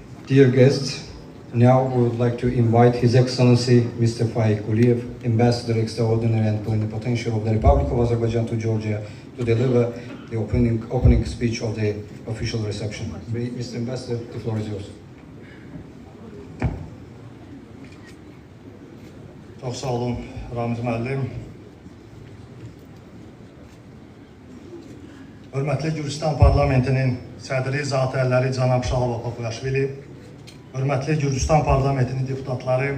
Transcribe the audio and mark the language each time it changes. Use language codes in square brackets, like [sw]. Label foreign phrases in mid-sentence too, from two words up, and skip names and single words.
[en] Dear guests, now we would like to invite His Excellency Mr. Faik Guliyev, Ambassador Extraordinary and Plenipotentiary of the Republic of Azerbaijan to Georgia, to deliver the opening speech of the official reception. Mr. Ambassador, the floor is yours. [az] Çox sağ olun, Ramiz müəllim. Hörmətli Gürcistan Parlamentinin sədri zatəlləri Cənab Şalava Papayaşvili, hörmətli Gürcistan Parlamentinin deputatları,